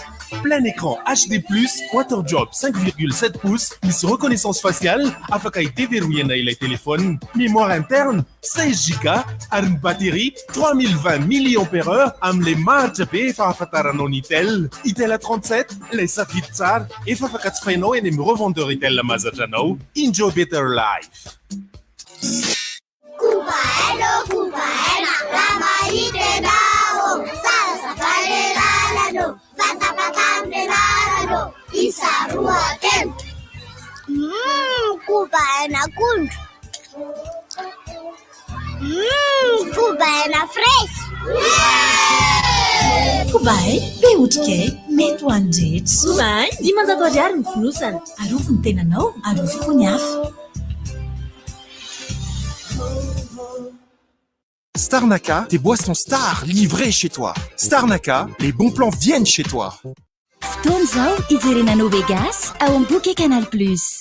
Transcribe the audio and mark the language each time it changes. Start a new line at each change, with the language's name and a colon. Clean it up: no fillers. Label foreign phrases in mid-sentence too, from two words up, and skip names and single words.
French: Plein écran HD+,
English: water drop
French: 5,7 pouces, misy reconnaissance faciale,
Malagasy: afaka hideverrouillana ilay
French: téléphone. Mémoire interne
Malagasy: 16 Go ary ny batterie 3020 mAh am'le maritra be efa ahafantaranao ny Itel. Itel A37, le safidy tsara, efa afaka jifainao eny amin'ny revendeur Itel mahazatra anao.
English: Enjoy better life.
Malagasy: Kubaena kundu. Kubaena fresh. Kubay, be otrikay, mety ho andretra. Kubay, 500 ariary ny fonosana. Arofo ny tenanao, arofo koa ny hafa.
French: Starnaka, tes boissons stars livrées chez toi. Starnaka, les bons plans viennent chez toi.
Malagasy: Fotoana izao ijerenanao Vegas ao amin'ny boky Canal Plus.